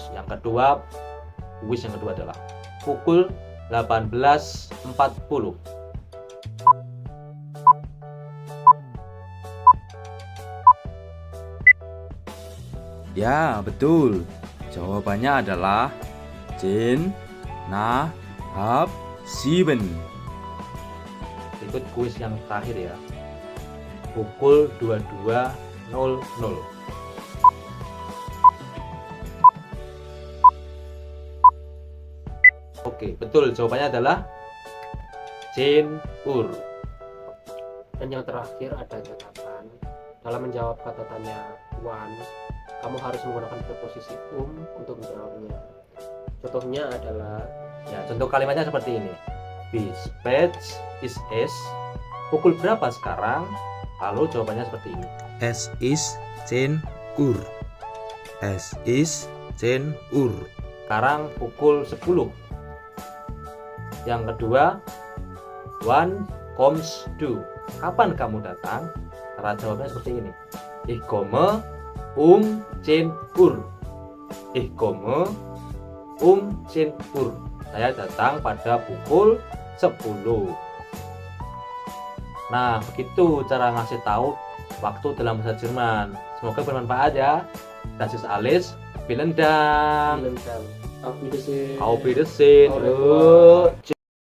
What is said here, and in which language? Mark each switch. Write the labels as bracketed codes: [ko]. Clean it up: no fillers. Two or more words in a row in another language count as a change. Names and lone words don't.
[id] Yang kedua, kuis yang kedua adalah pukul 18.40. Ya, betul. Jawabannya adalah [de] 10 nach halb 7. [id] Ikut kuis yang terakhir ya. Pukul 22.00. Oke, betul. Jawabannya adalah 10 Uhr. Dan yang terakhir ada catatan. Dalam menjawab kata tanya Wan, kamu harus menggunakan preposisi untuk menjawabnya. Contohnya adalah, Ya, contoh kalimatnya seperti ini. [de] Wie spät ist es? [id] Pukul berapa sekarang? Lalu jawabannya seperti ini. [de] Es ist 10 Uhr. Es ist 10 Uhr. [id] Sekarang pukul 10. Yang kedua, [de] wann kommst du? [id] Kapan kamu datang? Cara jawabnya seperti ini. [de] Ich komme 10 Uhr. Ich komme 10 Uhr. [id] Saya datang pada pukul 10. Nah, begitu cara ngasih tahu waktu dalam bahasa Jerman. Semoga bermanfaat ya. [de] Das ist alles. Vielen Dank. Auf Wiedersehen. Auf Wiedersehen. [fr] Au revoir.